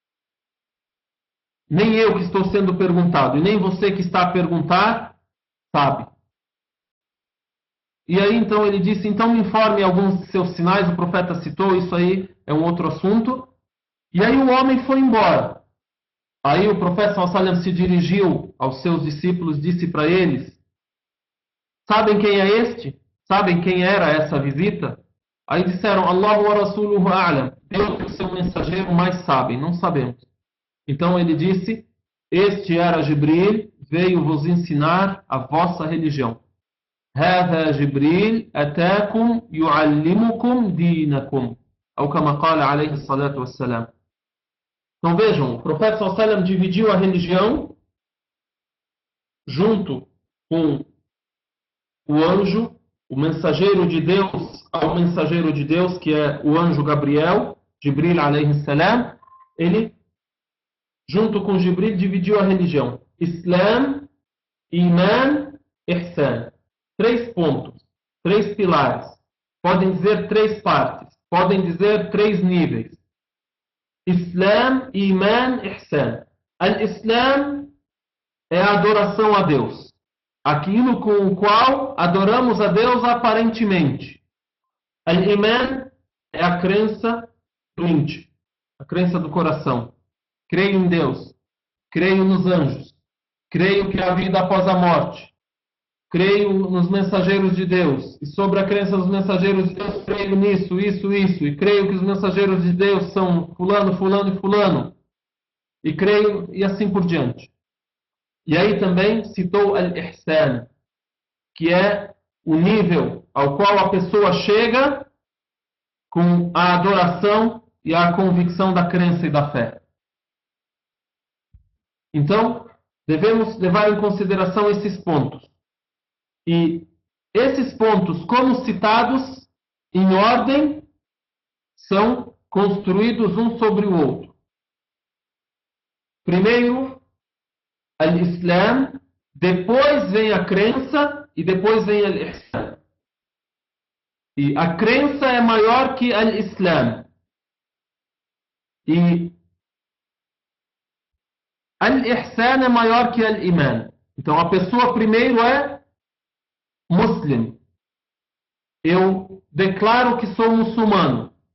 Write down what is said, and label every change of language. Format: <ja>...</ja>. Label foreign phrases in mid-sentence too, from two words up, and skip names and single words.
<pt>Nem eu que estou sendo perguntado e nem você que está a perguntar sabe. E aí então ele disse: então me informe alguns de seus sinais. O profeta citou, isso aí é um outro assunto. E aí o homem foi embora. Aí o profeta</pt> <ar>صلى الله عليه وسلم</ar> <pt>se dirigiu aos seus discípulos, disse para eles: sabem quem é este? Sabem quem era essa visita? Aí disseram:</pt> <ar>الله ورسوله أعلم.</ar> <pt>Deus e o seu mensageiro mais sabem, não sabemos. Então ele disse: este era Jibril, veio vos ensinar a vossa religião.</pt> <ar>هذا جبريل أتاكم يعلمكم دينكم أو كما قال عليه الصلاة والسلام.</ar> <pt>Então vejam, o profeta</pt> <ar>صلى الله عليه وسلم</ar> <pt>dividiu a religião junto com o anjo, o mensageiro de Deus, ao mensageiro de Deus, que é o anjo Gabriel,</pt> <ar>جبريل عليه السلام.</ar> <pt>Ele, junto com Jibril, dividiu a religião:</pt> <ar>إسلام، إيمان، إحسان.</ar> <pt>3 pontos, 3 pilares. Podem dizer 3 partes, podem dizer 3 níveis.</pt> <ar>إسلام، إيمان، إحسان.</ar> <pt>Al-Islam é a adoração a Deus, aquilo com o qual adoramos a Deus aparentemente. Al-Iman é a crença do íntimo, a crença do coração. Creio em Deus, creio nos anjos, creio que há vida após a morte, creio nos mensageiros de Deus, e sobre a crença dos mensageiros de Deus, creio creio nisso, isso, e creio que os mensageiros de Deus são fulano, fulano e fulano, e creio, e assim por diante. E aí também citou al-ihsan, que é o nível ao qual a pessoa chega com a adoração e a convicção da crença e da fé. Então, devemos levar em consideração esses pontos. E esses pontos, como citados, em ordem, são construídos um sobre o outro. Primeiro, al-Islam, depois vem a crença e depois vem al-Ihsan. E a crença é maior que al-Islam. E al-Ihsan é maior que al-Iman. Então a pessoa primeiro é Muslim. Eu declaro que sou muçulmano.</pt>